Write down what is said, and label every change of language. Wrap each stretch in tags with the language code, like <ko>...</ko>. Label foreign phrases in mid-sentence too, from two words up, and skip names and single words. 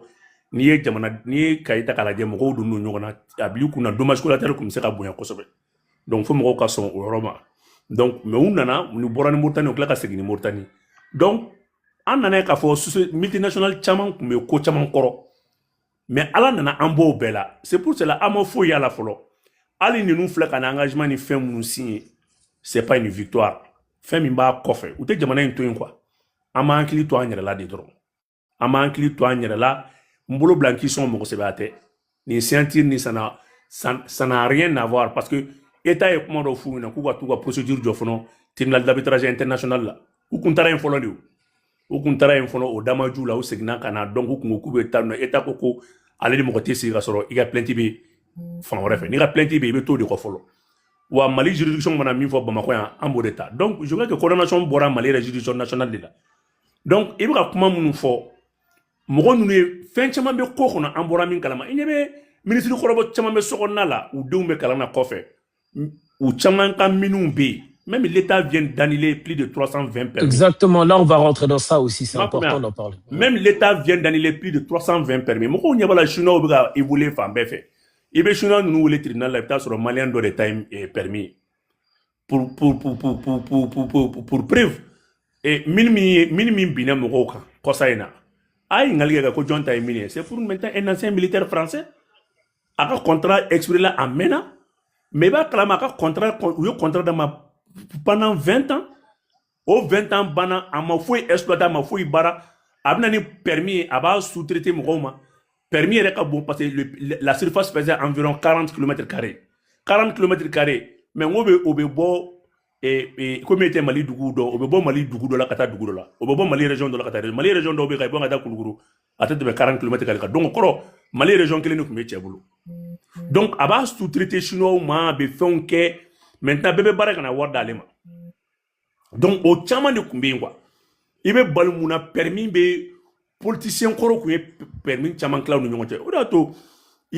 <bm>n'i ye Kayi ta k'a lajɛ mɔgɔw don ɲɔgɔn na a bil'i kunna</bm> <fr>dommage collatéraux</fr> <bm>tun bɛ se ka bonya kosɛbɛ donc fo mɔgɔw ka sɔn o yɔrɔ ma</bm> <fr>donc mais</fr> <bm>u nana u bɔra ni Mauritanie u kila ka segin ni Mauritanie donc an nana k'a fɔ multinational caman tun bɛ ko caman kɔrɔ mais ala nana an b'o bɛɛ la</bm> <fr>c'est pour cela</fr> <bm>an ma foyi y'a la fɔlɔ hali ninnu filɛ ka na engagement ni fɛn minnu signé</bm> <fr>c'est pas une victoire</fr> <bm>fɛn min b'a kɔfɛ u tɛ jamana in to yen quoi an m'an hakili to an yɛrɛ la de dɔrɔn an m'an hakili to an yɛrɛ la n bolo bila n k'i sɔn mɔgɔ sɛbɛ a tɛ nin sentir ni ça</bm> <fr>n'a rien à voir parce que</fr> <bm>état ye kuma dɔ f'u ɲɛna k'u ka t'u ka procédure jɔ fɔlɔ</bm> <fr>tribunal d'arbitrage international</fr> <bm>la u kun taara yen fɔlɔ de o u kun taara yen fɔlɔ o damaju la u seginna ka na donc u kun ko k'u bɛ taa nɔ état ko ale de mɔgɔ tɛ sigi ka sɔrɔ i ka plainte bɛ fan wɛrɛ fɛ n'i ka plainte bɛ i bɛ t'o de kɔ fɔlɔ wa Mali juridiction mana min fɔ Bamakɔ yan an b'o de ta</bm> <fr>donc je crois que condamnation</fr> <bm>bɔra Mali yɛrɛ</bm> <fr>juridiction nationale de la donc</fr> <bm>i bɛ ka kuma minnu fɔ mɔgɔ ninnu ye fɛn caman bɛ ko kɔnɔ an bɔra min kalama i ɲɛ bɛ ministre kɔrɔbɔ caman bɛ sokɔnɔna la u denw bɛ kalan na kɔfɛ u caman ka minnu bɛ yen</bm> <fr>même l'État vient d'annuler plus de 320 permis. Exactement, là on va rentrer dans ça aussi, c'est important d'en parler. Même l'État vient d'annuler plus de 320 permis.</fr> <bm>Mɔgɔw ɲɛ b'a la chinois bɛ ka évoluer fan bɛɛ fɛ i bɛ chinois ninnu wele tribunal la i bɛ taa sɔrɔ malien dɔ de ta ye</bm> <fr>permis pour</fr> <bm>preuve min min binna mɔgɔw kan kɔsa in na a ye ɲininkali kɛ ka ko jɔn ta ye min ye</bm> <fr>c'est pour maintenant un ancien militaire français</fr> <bm>a ka</bm> <fr>contrat expiré</fr> <bm>la a mɛnna mais i b'a kalama a ka contrat u ye contrat d'a ma</bm> <fr>pendant 20 ans au 20 ans</fr> <bm>bana a ma foyi exploité a ma foyi bara a bɛna ni permis a b'a sous-traité mɔgɔw ma permis yɛrɛ ka bon</bm> <fr>parce que la surface faisait environ 40 km².</fr> <bm>40 km², mais o bɛ bɔ</bm> <fr>comme était</fr> <bm>Mali dugu dɔ o bɛ bɔ Mali dugu dɔ la ka taa dugu dɔ la o bɛ bɔ Mali région dɔ la ka taa Mali région dɔw bɛ ka bɔ ka taa Kulukoro a tɛ tɛmɛ 40 km² kan donc kɔrɔ Mali région kelen de tun bɛ cɛ bolo donc a b'a sous-traité chinois ma a bɛ fɛnw kɛ maintenant bɛɛ bɛ baara ka na wari d'ale ma donc o caman de tun bɛ yen quoi i bɛ bali mun na permis bɛ politicien kɔrɔ tun ye permis caman tila u ni ɲɔgɔn cɛ o de y'a to i</bm>